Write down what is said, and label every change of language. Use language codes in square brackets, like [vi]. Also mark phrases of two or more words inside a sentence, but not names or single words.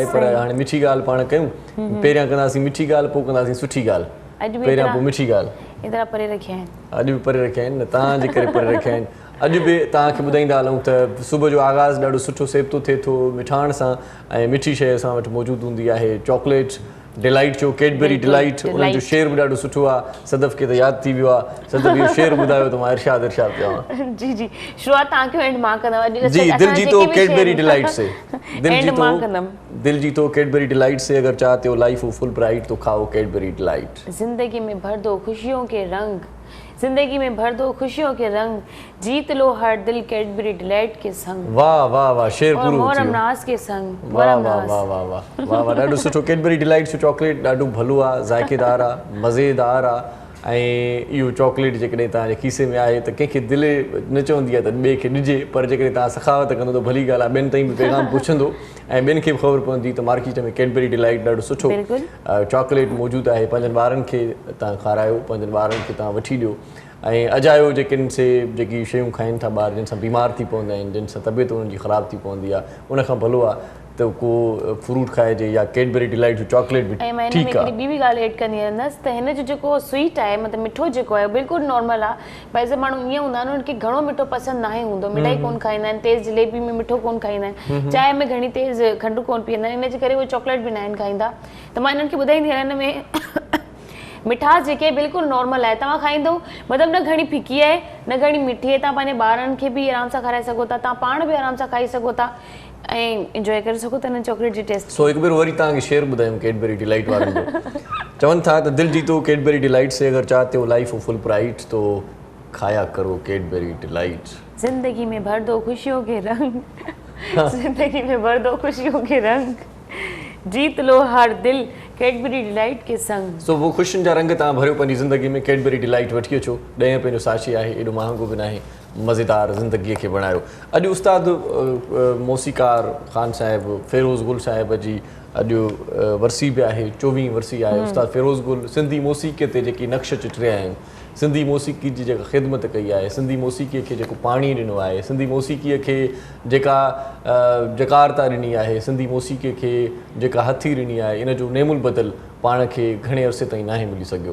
[sd] पर हाणे मिठी ॻाल्हि पाण कयूं, पहिरियां कंदासीं मिठी ॻाल्हि, पोइ कंदासीं सुठी ॻाल्हि। पहिरियां पोइ मिठी ॻाल्हि। एतिरा परे रखिया आहिनि, अॼु बि परे रखिया आहिनि न, तव्हांजे करे परे रखिया आहिनि। अॼु बि तव्हांखे ॿुधाईंदा हलूं त सुबुह जो आगाज़ ॾाढो सुठो सेबतो थिए थो मिठाण सां ऐं मिठी शइ असां वटि मौजूदु हूंदी आहे। चॉकलेट डिलाइट जो, कैडबरी डिलाइट, उन्हनि जो शेर बि ॾाढो सुठो आहे। सदफ़ खे त यादि थी वियो आहे। सदफ़ इहो शेर ॿुधायो त मां इरशाद चवां। जी शुरूआत तव्हांखे एंड मां कंदमि। जी, [hi] दिल जीतो कैडबरी डिलाइट से, दिल जीतो कैडबरी डिलाइट से। अगर चाहते हो लाइफ हो [en] full bright [hi] तो खाओ कैडबरी डिलाइट। जिंदगी में भर दो खुशियों के रंग, जिंदगी में भर दो खुशियों के रंग, जीत लो हर दिल कैडबरी डिलाइट के संग। [sd] वाह वाह वाह, शेर पूरो थियो। [hi] मोरम नाज़ के संग। वाह वाह वाह वाह वाह वाह, [sd] ॾाढो सुठो। कैडबरी डिलाइट जो चॉकलेट ॾाढो भलो आहे, ज़ाइक़ेदार आहे, मज़ेदार आहे ऐं इहो चॉकलेट जेकॾहिं तव्हांजे खीसे में आहे त कंहिंखे दिलि न चवंदी आहे त ॿिए खे ॾिजे, पर जेकॾहिं तव्हां सखावत कंदो त भली ॻाल्हि आहे, ॿियनि ताईं बि पैगाम पुछंदो ऐं ॿियनि खे बि ख़बर पवंदी त मार्केट में कैडबरी डिलाइट ॾाढो सुठो चॉकलेट मौजूदु आहे। पंहिंजनि ॿारनि खे तव्हां खारायो, पंहिंजनि ॿारनि खे तव्हां वठी ॾियो ऐं अजायो जेकिन से जेकी शयूं खाइनि था ॿार, जिन सां बीमार थी पवंदा आहिनि, जिन सां तबियत उन्हनि जी ख़राब थी पवंदी आहे, उनखां भलो आहे त को फ्रूट खाइजे या कैडबरी डिलाइट जो चॉकलेट बि ठीकु आहे। ॿी बि ॻाल्हि एड कंदी रहंदसि त हिन जो जेको स्वीट आहे, मतिलबु मिठो जेको आहे बिल्कुलु नॉर्मल आहे। भई ऐसे माण्हू ईअं हूंदा आहिनि उन्हनि खे घणो मिठो पसंदि नाहे हूंदो, मिठाई कोन खाईंदा आहिनि, तेज़ जलेबी में मिठो कोन खाईंदा आहिनि, चांहि में घणी तेज़ खंडु कोन पीअंदा आहिनि, इनजे करे उहे चॉकलेट बि न आहिनि खाईंदा। त मां इन्हनि खे ॿुधाईंदी आहियां हिन में मिठास जेके बिल्कुलु नॉर्मल आहे, तव्हां खाईंदो मतिलबु न घणी फिकी आहे न घणी मिठी आहे। तव्हां पंहिंजे ॿारनि खे बि आराम सां खाराए सघो था, तव्हां पाण बि आराम सां खाई सघो था ऐं इंजॉय करे सघो था हिन चॉकलेट जी टेस्ट। सो हिकु भेरो वरी तव्हांखे शेर ॿुधायूं कैडबरी डिलाइट वारनि जो। चवनि था त [hi] दिल जीतो कैडबरी डिलाइट से, अगर चाहते हो लाइफ हो [en] full bright [hi] तो खाया करो कैडबरी डिलाइट। जिंदगी में भर दो खुशियों के रंग, जिंदगी में भर दो खुशियों के रंग, जीत लो हर दिल कैडबरी डिलाइट के संग। [sd] सो वो ख़ुशियुनि जा रंग तव्हां भरियो पंहिंजी ज़िंदगी में, कैडबरी डिलाइट वठी अचो, 10 रुपए जो साशी आहे, एॾो महांगो बि न आहे, मज़ेदार ज़िंदगीअ खे बणायो। अॼु उस्ताद मौसीकार ख़ान साहिबु फ़िरोज़ गुल साहिब जी अॼु वरसी बि आहे, 24वीं वरसी आहे। उस्ताद फ़िरोज़ गुल सिंधी मौसीक़ीअ ते जेकी नक्श चिटरिया आहिनि, सिंधी मौसीक़ी जी जेका ख़िदमत कई आहे, सिंधी मौसीक़ीअ खे जेको पाणी ॾिनो आहे, सिंधी मौसीक़ीअ खे जेका जकारता ॾिनी आहे, सिंधी मौसीक़ीअ खे जेका हथी ॾिनी आहे, इन जो नेमुल बदल पाण खे घणे अरसे ताईं नाहे मिली सघियो।